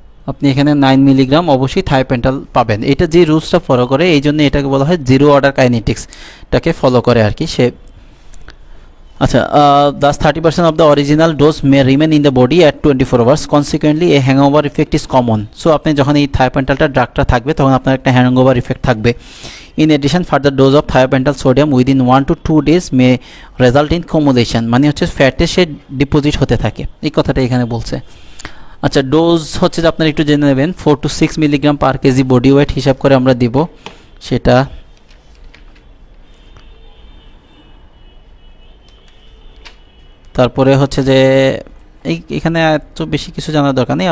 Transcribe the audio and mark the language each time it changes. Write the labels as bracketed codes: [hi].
[bn] আপনি এখানে 9 মিলিগ্রাম অবশ্যই থায়োপেন্টাল পাবেন। এটা যে রুলসটা ফলো করে, এই জন্য এটাকে বলা হয় জিরো অর্ডার কাইনেটিক্সটাকে ফলো করে আর কি সে। [en] আচ্ছা, thus 30% of the original dose may remain in the body at 24 hours. Consequently, a hangover effect is common. [bn] So আপনি যখন এই থায়োপেন্টালটা ড্রাগটা থাকবে তখন আপনার একটা হ্যাংওভার ইফেক্ট থাকবে। [en] In addition, further dose of thiopental sodium within 1 to 2 days may result in accumulation, [bn] মানে হচ্ছে ফ্যাটে সে ডিপোজিট হতে থাকে, এই কথাটা এখানে বলছে। আচ্ছা, ডোজ হচ্ছে যে আপনারা একটু জেনে নেবেন, 4 to 6 milligram per KG body weight হিসাব করে আমরা দিব সেটা। তারপরে হচ্ছে যে এখানে এত বেশি কিছু জানার দরকার নেই।